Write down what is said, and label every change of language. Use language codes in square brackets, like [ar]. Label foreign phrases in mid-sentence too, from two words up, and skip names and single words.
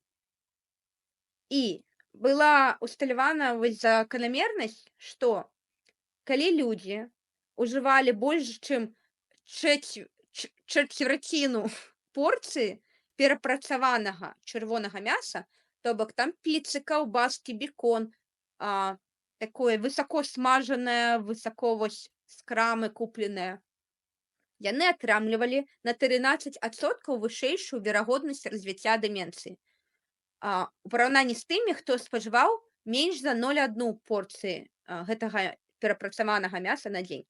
[be] І была усталявана вось заканамернасць, што калі людзі ўжывалі больш чым чвэрціну порцыі перапрацаванага чырвонага мяса, то бок там піцы, каўбаскі, бекон, такое высоко смажанае, высоко вось з крамы купленае, яны атрымлівалі на 13% вышэйшую верагоднасць развіцця дэмэнцыі. У параўнанні з тымі, хто спажываў менш за 0,1 порцыі гэтага перапрацаванага мяса на дзень.